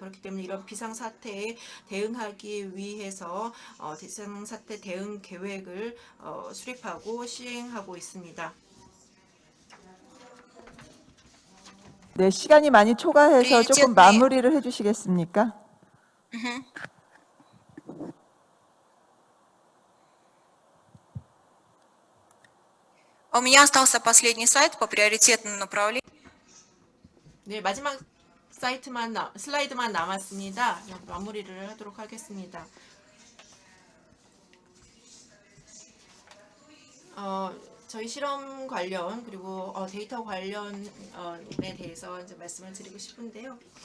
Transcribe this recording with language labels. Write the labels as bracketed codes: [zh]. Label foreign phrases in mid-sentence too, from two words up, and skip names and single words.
[ko] 그렇기 때문에 이런 비상사태에 대응하기 위해서 비상사태 대응 계획을 수립하고 시행하고 있습니다. 네, 시간이 많이 초과해서 조금 [ru] Приоритетные, [ko] 마무리를 해주시겠습니까? [ru] у меня остался последний сайт по приоритетным направлениям. [ko] 네, 마지막 슬라이드만 남았습니다. 마무리를 하도록 하겠습니다. 저희 실험 관련 그리고 데이터 관련에 대해서 이제 말씀을 드리고 싶은데요.